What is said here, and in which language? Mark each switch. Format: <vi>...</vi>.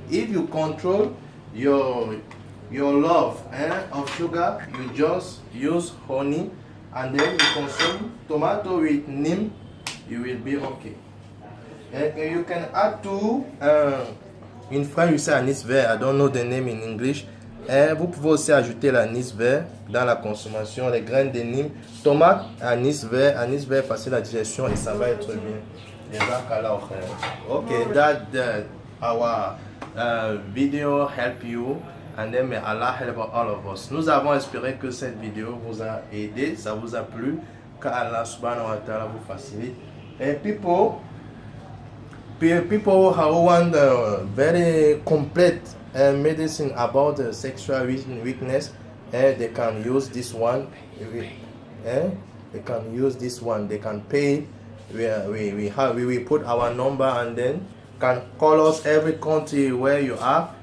<en>If you control your love of sugar, you just use honey, and then you consume tomato with neem, you will be okay. You can add to, in French, you say anis vert, I don't know the name in English.</en> <fr>Vous pouvez aussi ajouter l'anis vert dans la consommation, les graines de neem, tomate, anis vert facile à digestion et ça va être bien.</fr> <en>Okay, that our video help you, and then may Allah help all of us.</en> <fr>Nous avons espéré que cette vidéo vous a aidé, ça vous a plu, qu'Allah subhanahu wa ta'ala vous facilite.</fr> <en>Et people who want very complete medicine about sexual weakness, they can use this one. They can use this one. They can pay. We will put our number, and then can call us every country where you are.</en>